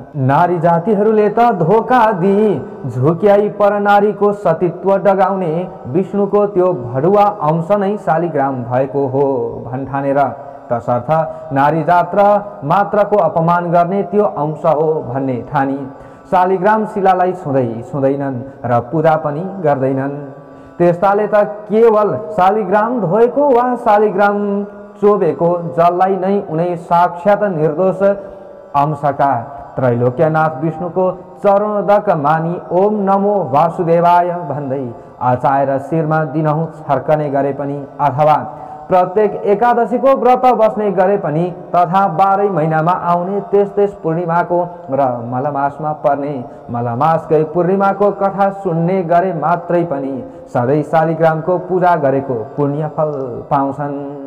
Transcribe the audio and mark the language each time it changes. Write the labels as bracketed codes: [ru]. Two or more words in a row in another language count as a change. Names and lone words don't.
[ne] नारी जातिहरूले त धोका दिई झुक्याई पर नारीको सतीत्व डगाउने विष्णुको त्यो भडुवा अंश नै शालिग्राम भएको हो भन्ठानेर तसर्थ नारी जात मात्रको अपमान गर्ने त्यो अंश हो भन्ने ठानी शालिग्राम शिलालाई छुँदैनन् र पूजा पनि गर्दैनन्। त्यस्ताले त केवल शालिग्राम धोएको वा शालिग्राम चोबेको जललाई नै उनै साक्षात निर्दोष अंशका त्रैलोक्यनाथ विष्णुको चरणोदक मानी [sa] ओम नमो वासुदेवाय [ne] भन्दै आचाएर शिरमा दिनहुँ छर्कने गरे पनि अथवा प्रत्येक एकादशीको व्रत बस्ने गरे पनि तथा 12 महिनामा आउने त्यस पूर्णिमाको र मलमासमा पर्ने मलमासकै पूर्णिमाको कथा सुन्ने गरे मात्रै पनि सधैँ शालिग्रामको पूजा गरेको पुण्य फल पाउँछन्।